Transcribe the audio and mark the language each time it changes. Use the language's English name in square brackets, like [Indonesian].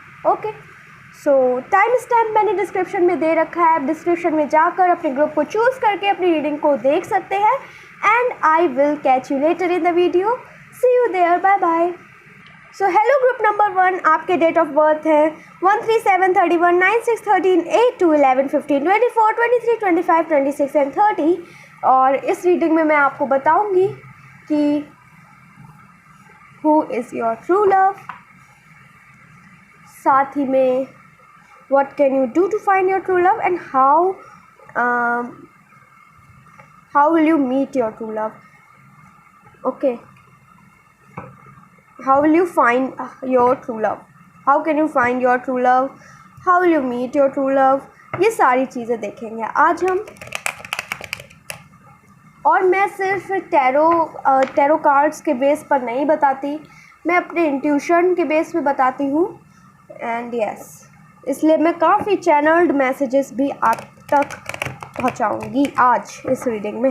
[Hindi] Okay, सो time stamp मैंने description में दे रखा है. आप डिस्क्रिप्शन में जाकर अपने ग्रुप को चूज़ करके अपनी रीडिंग को देख सकते हैं. [English] And I will catch you later in the video. See you there, bye bye. [Hindi] So hello group number 1, आपके डेट ऑफ बर्थ है 1-3-7-31, 9-6-13, 8, 2-11-15, 24, 23, 25, 26 एंड 30. और इस रीडिंग में मैं आपको बताऊंगी कि [English] who is your true love, [Hindi] साथ ही में [English] what can you do to find your true love and how will you meet your true love. Okay, how will you find your true love, how can you find your true love, how will you meet your true love, [Hindi] ये सारी चीज़ें देखेंगे आज हम. और मैं सिर्फ tarot cards के बेस पर नहीं बताती, मैं अपने इंट्यूशन के बेस पे बताती हूँ. एंड यस, इसलिए मैं काफ़ी चैनल्ड मैसेजेस भी आप तक पहुँचाऊँगी आज इस रीडिंग में.